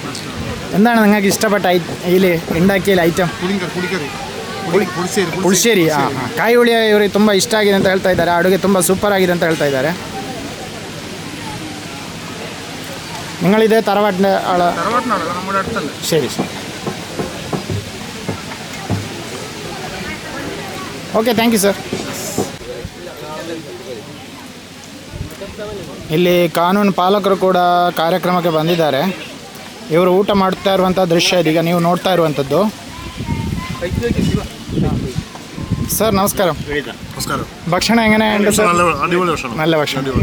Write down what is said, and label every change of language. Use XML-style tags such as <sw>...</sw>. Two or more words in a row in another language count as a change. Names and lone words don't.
<ml>എന്താണ് നിങ്ങൾക്ക് ഇഷ്ടപ്പെട്ട ഇതിൽ ഉണ്ടാക്കിയ ಐಟಮ್?</ml> <kn>ಪುಳಿಶ್ಶೇರಿ. ಕಾಯಿ ಹುಳಿ ಇವರಿಗೆ ತುಂಬ ಇಷ್ಟ ಆಗಿದೆ ಅಂತ ಹೇಳ್ತಾ ಇದ್ದಾರೆ. ಅಡುಗೆ ತುಂಬ ಸೂಪರ್ ಆಗಿದೆ ಅಂತ ಹೇಳ್ತಾ ಇದ್ದಾರೆ.</kn> <ml>നിങ്ങളിതേ തറവാട്ടിൻ്റെ ആള്? ശരി ശരി.</ml> <en>okay, thank you sir.</en> <kn>ಇಲ್ಲಿ ಕಾನೂನು ಪಾಲಕರು ಕೂಡ ಕಾರ್ಯಕ್ರಮಕ್ಕೆ ಬಂದಿದ್ದಾರೆ. ಇವರು ಊಟ ಮಾಡ್ತಾ ಇರುವಂಥ ದೃಶ್ಯ ಇದೀಗ ನೀವು ನೋಡ್ತಾ ಇರುವಂಥದ್ದು. ಸರ್ ನಮಸ್ಕಾರ.</kn> <ml>നമസ്കാരം. ഭക്ഷണം എങ്ങനെയുണ്ട് സർ? അടിപൊളി ഭക്ഷണം. നല്ല ഭക്ഷണം.</ml>